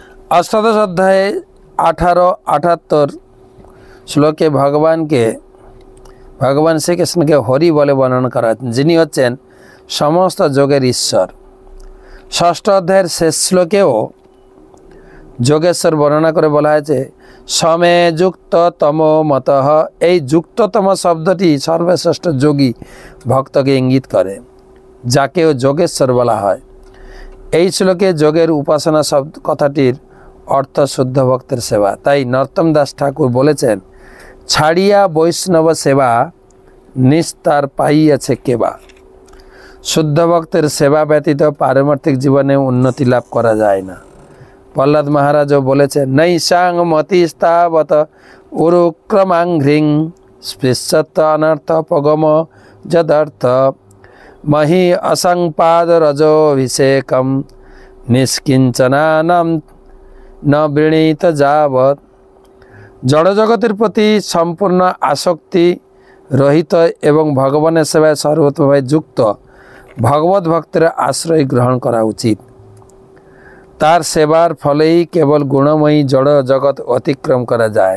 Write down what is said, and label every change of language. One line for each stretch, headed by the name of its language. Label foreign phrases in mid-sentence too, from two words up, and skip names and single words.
Bangla: অষ্টাদশ অধ্যায় 18-78 শ্লোকে ভগবান শ্রীকৃষ্ণ কে হরি বলে বর্ণনা করা যিনি হচ্ছেন সমস্ত যোগের ঈশ্বর। ষষ্ঠ অধ্যায় শেষ শ্লোকেও যোগেশ্বর বর্ণনা করে বলা হয়েছে
Sanskrit: সমে যুক্ত তম মতঃ।
Bangla: এই যুক্ততম শব্দটি সর্বশ্রেষ্ঠ যোগী ভক্তকে ইঙ্গিত করে, যাকেও যোগেশ্বর বলা হয়। এই শ্লোকে যোগের উপাসনা শব্দ কথাটির অর্থ শুদ্ধ ভক্তের সেবা। তাই নরোত্তম দাস ঠাকুর বলেছেন, ছাড়িয়া বৈষ্ণব সেবা নিস্তার পাইয়াছে কেবা। শুদ্ধ ভক্তের সেবা ব্যতীত পারমার্থিক জীবনে উন্নতি লাভ করা যায় না। प्रहलाद महाराजও বলেছেন,
Sanskrit: নৈশাং মতিস্তাবত উরুক্রমাংঘ্রিং স্পৃশ্যত অনর্থপগম যদর্থ মহি অসংপাদ রজোভিষেকম নিষ্কিঞ্চনানাম ন বৃণীত যাবৎ।
Bangla: জড়জগতের প্রতি সম্পূর্ণ আসক্তি রহিত এবং ভগবানের সেবায় সর্বতভাবে যুক্ত ভগবত ভক্তের আশ্রয় গ্রহণ করা উচিত। তার সেবার ফলেই কেবল গুণময়ী জড় জগৎ অতিক্রম করা যায়।